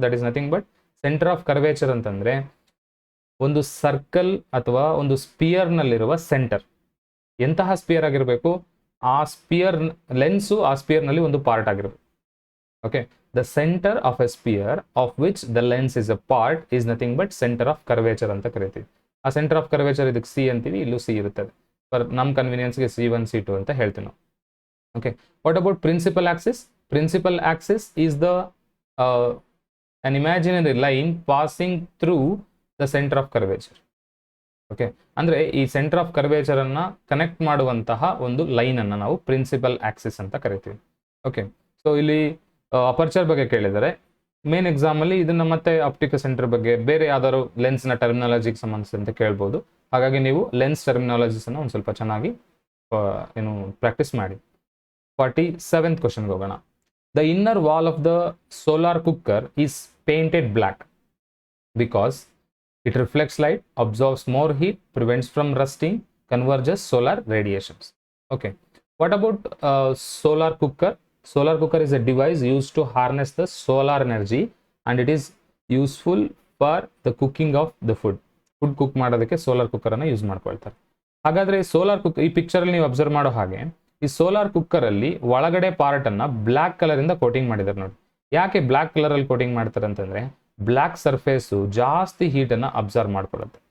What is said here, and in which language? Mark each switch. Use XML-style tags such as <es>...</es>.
<en>that is nothing but centre of curvature</en> <kn>ಅಂತಂದ್ರೆ ಒಂದು circle ಅಥವಾ ಒಂದು ಸ್ಪಿಯರ್ ನಲ್ಲಿರುವ ಸೆಂಟರ್. ಎಂತಹ ಸ್ಪಿಯರ್ ಆಗಿರಬೇಕು? ಆ ಸ್ಪಿಯರ್ ಲೆನ್ಸು ಆ ಸ್ಪಿಯರ್ ನಲ್ಲಿ ಒಂದು ಪಾರ್ಟ್ ಆಗಿರಬೇಕು.</kn> <en>okay, the center of a sphere of which the lens is a part is nothing but center of curvature</en> <kn>ಅಂತ ಕರಿತೀವಿ. ಆ ಸೆಂಟರ್ ಆಫ್ ಕರ್ವೇಚರ್ ಇದಕ್ಕೆ ಸಿ ಅಂತೀವಿ, ಇಲ್ಲೂ ಸಿ ಇರುತ್ತದೆ. ಫರ್ ನಮ್ಮ ಕನ್ವೀನಿಯನ್ಸ್ಗೆ C1 C2 ಅಂತ ಹೇಳ್ತೀವಿ ನಾವು.</kn> <en>Okay, what about principal axis? Principal axis is the an imaginary line passing through the center of curvature.</en> <kn>Okay, ಅಂದ್ರೆ ಈ ಸೆಂಟರ್ ಆಫ್ ಕರ್ವೇಚರ್ ಅನ್ನ ಕನೆಕ್ಟ್ ಮಾಡುವಂತಹ ಒಂದು ಲೈನ್ ಅನ್ನ ನಾವು ಪ್ರಿನ್ಸಿಪಲ್ ಆಕ್ಸಿಸ್ ಅಂತ ಕರಿತೀವಿ. ಓಕೆ, ಸೊ ಇಲ್ಲಿ ಅಪರ್ಚರ್ ಬಗ್ಗೆ ಕೇಳಿದರೆ ಮೇನ್ ಎಕ್ಸಾಮ್ ಅಲ್ಲಿ ಇದನ್ನ ಮತ್ತೆ ಆಪ್ಟಿಕಲ್ ಸೆಂಟರ್ ಬಗ್ಗೆ ಬೇರೆ ಯಾವ್ದಾದ್ರು ಲೆನ್ಸ್ ನ ಟರ್ಮಿನಾಲಜಿಗೆ ಸಂಬಂಧಿಸಿದಂತೆ ಕೇಳ್ಬೋದು. ಹಾಗಾಗಿ ನೀವು ಲೆನ್ಸ್ ಟರ್ಮಿನಾಲಜೀಸ್ ಅನ್ನ ಒಂದು ಸ್ವಲ್ಪ ಚೆನ್ನಾಗಿ ಪ್ರಾಕ್ಟೀಸ್ ಮಾಡಿ.</kn> <en>47th</en> <kn>ಕ್ವಶನ್ಗೆ ಹೋಗೋಣ.</kn> <en>The inner wall of the solar cooker is painted black because it reflects light, absorbs more heat, prevents from rusting, converges solar radiations. Okay, what about solar cooker? Solar cooker is a device used to harness the solar energy and it is useful for the cooking of the food.</en> <kn>Food cook ಮಾಡೋದಕ್ಕೆ solar cooker ಅನ್ನ use ಮಾಡ್ಕೊಳ್ತಾರೆ. ಹಾಗಾದ್ರೆ solar cooker ಈ picture ಅಲ್ಲಿ ನೀವು observe ಮಾಡೋ ಹಾಗೆ ಈ ಸೋಲಾರ್ ಕುಕ್ಕರ್ ಅಲ್ಲಿ ಒಳಗಡೆ ಪಾರ್ಟ್ ಅನ್ನ ಬ್ಲಾಕ್ ಕಲರ್ ಇಂದ ಕೋಟಿಂಗ್ ಮಾಡಿದ್ದಾರೆ ನೋಡಿ. ಯಾಕೆ ಬ್ಲಾಕ್ ಕಲರ್ ಅಲ್ಲಿ ಕೋಟಿಂಗ್ ಮಾಡ್ತಾರೆ ಅಂತಂದ್ರೆ ಬ್ಲಾಕ್ ಸರ್ಫೇಸ್ ಜಾಸ್ತಿ ಹೀಟ್ ಅನ್ನ ಅಬ್ಸರ್ವ್ ಮಾಡ್ಕೊಳ್ಳುತ್ತೆ.</kn>